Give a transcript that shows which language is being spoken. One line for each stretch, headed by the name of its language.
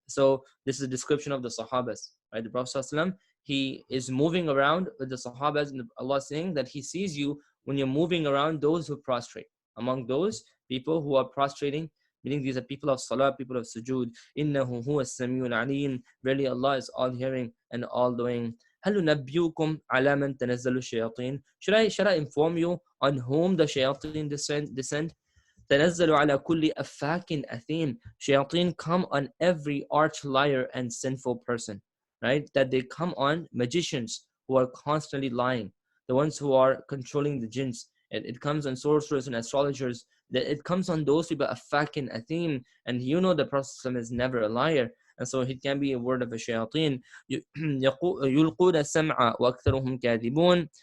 English: So this is a description of the Sahabas, right? The Prophet ﷺ, he is moving around with the Sahabas, and Allah saying that he sees you when you're moving around those who prostrate. Among those people who are prostrating, meaning these are people of salah, people of sujood.
Arabic: إِنَّهُ هُوَ السَّمِيعُ الْعَلِيمُ.
English: Really, Allah is all hearing and all doing.
Arabic: هل ننبئكم على من تنزل الشياطين.
English: Should I inform you on whom the shayateen descend?
Arabic: تنزل على كل أفاك أثيم.
English: Shayateen come on every arch liar and sinful person, right? That they come on magicians who are constantly lying, the ones who are controlling the jinns. It comes on sorcerers and astrologers. That it comes on those people, afak and athim. And the Prophet is never a liar. And so it can be a word of a shayateen.
Arabic: يلقون السمع وأكثرهم كاذبون.